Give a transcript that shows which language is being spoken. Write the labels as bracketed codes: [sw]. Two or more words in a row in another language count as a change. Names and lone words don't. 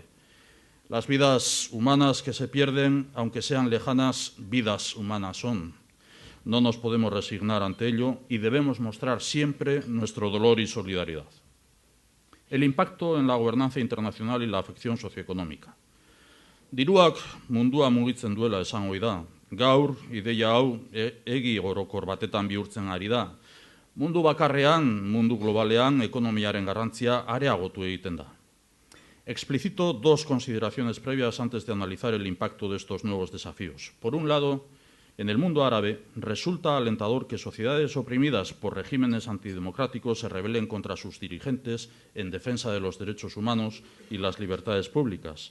[es] Las vidas humanas que se pierden, aunque sean lejanas, vidas humanas son. No nos podemos resignar ante ello y debemos mostrar siempre nuestro dolor y solidaridad. El impacto en la gobernanza internacional y la afección socioeconómica. [eu] Diruak mundua mugitzen duela esan ohi da. Gaur, ideia hau egi orokor batetan bihurtzen ari da. Mundu bakarrean, mundu globalean, ekonomiaren garrantzia areagotu egiten da. [es] Explicito 2 consideraciones previas antes de analizar el impacto de estos nuevos desafíos. Por un lado, en el mundo árabe resulta alentador que sociedades oprimidas por regímenes antidemocráticos se rebelen contra sus dirigentes en defensa de los derechos humanos y las libertades públicas.